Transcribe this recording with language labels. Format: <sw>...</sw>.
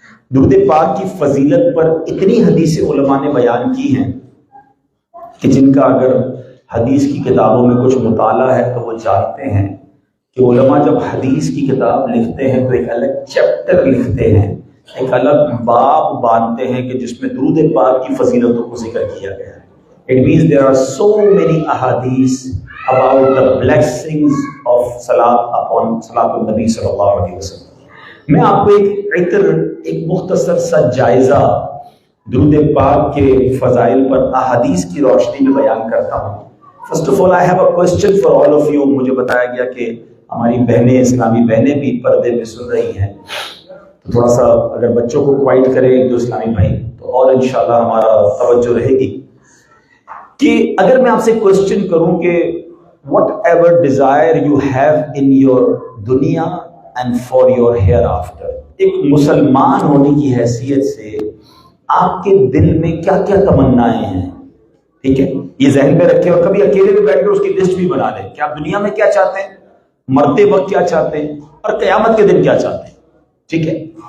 <ur>درود پاک کی فضیلت پر اتنی حدیث علماء نے بیان کی ہیں کہ جن کا اگر حدیث کی کتابوں میں کچھ مطالعہ ہے تو وہ جانتے ہیں کہ علماء جب حدیث کی کتاب لکھتے ہیں تو ایک الگ چیپٹر لکھتے ہیں, ایک الگ باب باندھتے ہیں کہ جس میں درود پاک کی فضیلتوں کو ذکر کیا گیا ہے.</ur> <en>It means there are so many ahadith about the blessings of salat upon salat al-Nabi صلی اللہ علیہ وسلم.</en> <ur>میں آپ کو ایک مختصر سا جائزہ درود پاک کے فضائل پر احادیث کی روشنی میں بیان کرتا ہوں.</ur> <en>First of all I have a question for all of you.</en> <ur>مجھے بتایا گیا کہ ہماری بہنیں, اسلامی بہنیں بھی پردے میں سن رہی ہیں, تو تھوڑا سا اگر بچوں کو کوائٹ کرے جو اسلامی بھائی تو اور انشاءاللہ ہمارا توجہ رہے گی. کہ اگر میں آپ سے کوشچن کروں کہ</ur> <en>whatever desire you have in your دنیا and for your hereafter,</en> <ur>ایک مسلمان ہونے کی حیثیت سے آپ کے دل میں کیا کیا تمنائیں ہیں, ٹھیک ہے, یہ ذہن میں رکھیں اور کبھی اکیلے میں بیٹھ کر اس کی لسٹ بھی بنا لیں کہ آپ دنیا میں کیا چاہتے ہیں, مرتے وقت کیا چاہتے ہیں اور قیامت کے دن کیا چاہتے ہیں, ٹھیک ہے.</ur>